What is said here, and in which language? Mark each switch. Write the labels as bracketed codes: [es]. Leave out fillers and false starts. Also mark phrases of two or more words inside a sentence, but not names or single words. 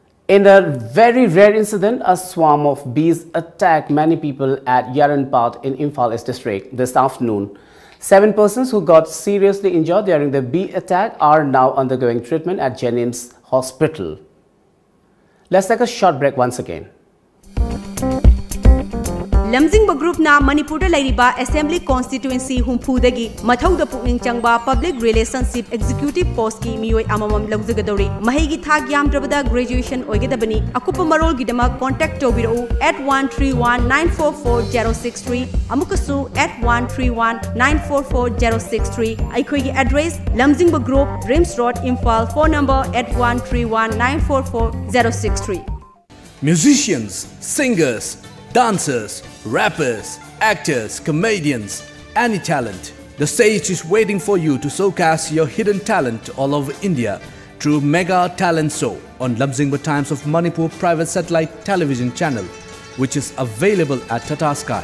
[en] In a very rare incident, a swarm of bees attacked many people at Yaranpat in Imphal East district this afternoon. 7 persons who got seriously injured during the bee attack are now undergoing treatment at Jennings Hospital. Let's take a short break once again. [mni] lamjingba group na Manipur da lairiba [en] assembly constituency [mni] humphudagi mathauda pukning changba [en] public relationship executive post [mni] ki mioi amamam lagzagadori mahigi thak yamdrabada graduation oigedabani akupa marol gidama contact tobiro at 131944063 amukasu at 131944063 aikoi address lamjingba group Rims Road Imphal [en] phone number [mni] at 131944063. [en] Musicians, singers, dancers, rappers, actors, comedians, any talent. The stage is waiting for you to showcase your hidden talent all over India through Mega Talent Show on Lamjingba Times of Manipur private satellite television channel, which is available at Tata Sky.